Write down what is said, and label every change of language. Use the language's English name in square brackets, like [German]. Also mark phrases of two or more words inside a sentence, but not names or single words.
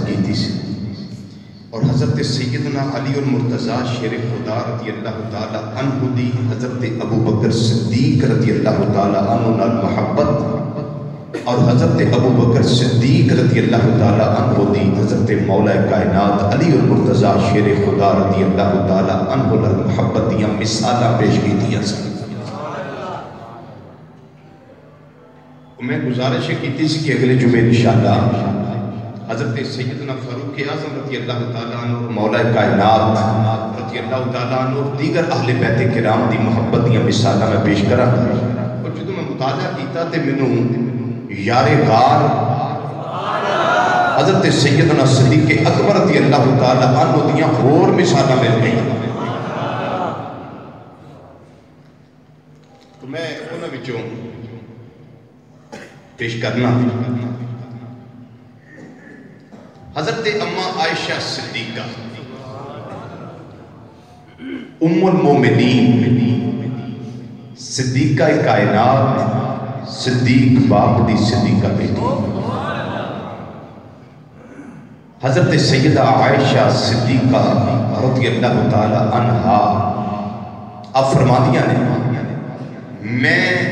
[Punjabi] کی سی اور حضرت سیدنا علی المرتضیٰ شیر خدا [Arabic] رضی اللہ تعالی عنہ [Punjabi] دی حضرت ابو بکر صدیق [Arabic] رضی اللہ تعالی عنہ [Punjabi] نال محبت اور حضرت ابو بکر صدیق [Arabic] رضی اللہ تعالی عنہ [Punjabi] دی حضرت مولا کائنات علی المرتضیٰ شیر خدا [Arabic] رضی اللہ تعالی عنہ [Punjabi] نال محبت دیاں مثالاں پیش کی دیا سن. میں گزارش کی تھی کہ اگلے جمعے انشاءاللہ حضرت سیدنا فاروق اعظم [Arabic] رضی اللہ تعالیٰ عنہ [Punjabi] مولا کائنات [Arabic] رضی اللہ تعالیٰ عنہ [Punjabi] دیگر اہل بیت کرام دی محبت دیاں مثالاں میں پیش کراں. اور جدوں میں مطالعہ کیتا تے مینوں یار غار حضرت سیدنا صدیق اکبر [Arabic] رضی اللہ تعالیٰ عنہ [Punjabi] دیاں اور مثالاں مل گئیں. تو میں انہاں وچوں پیش کرنا حضرت اما عائشہ صدیقہ ام المومنین صدیقہ کائنات صدیق باپ دی صدیقہ بیٹی حضرت سیدہ عائشہ صدیقہ [Arabic] رضی اللہ تعالی عنہا [Punjabi] اب فرما دیا نے میں